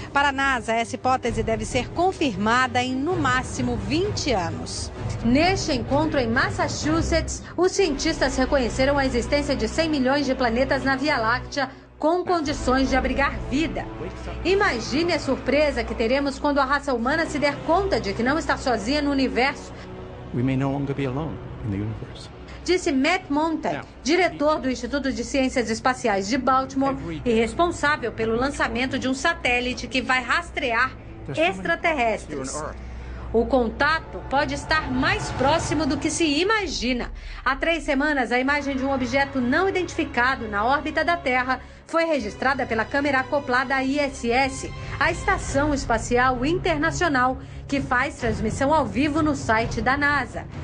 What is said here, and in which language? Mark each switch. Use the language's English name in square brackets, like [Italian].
[Portuguese] Para a NASA, essa hipótese deve ser confirmada em, no máximo, 20 anos. Neste encontro em Massachusetts, os cientistas reconheceram a existência de 100 milhões de planetas na Via Láctea, com condições de abrigar vida. Imagine a surpresa que teremos quando a raça humana se der conta de que não está sozinha no universo. [English] We may no longer be alone in the universe. [Portuguese] Disse Matt Mountain, diretor do Instituto de Ciências Espaciais de Baltimore e responsável pelo lançamento de um satélite que vai rastrear extraterrestres. O contato pode estar mais próximo do que se imagina. Há 3 semanas, a imagem de um objeto não identificado na órbita da Terra foi registrada pela câmera acoplada à ISS, a Estação Espacial Internacional, que faz transmissão ao vivo no site da NASA.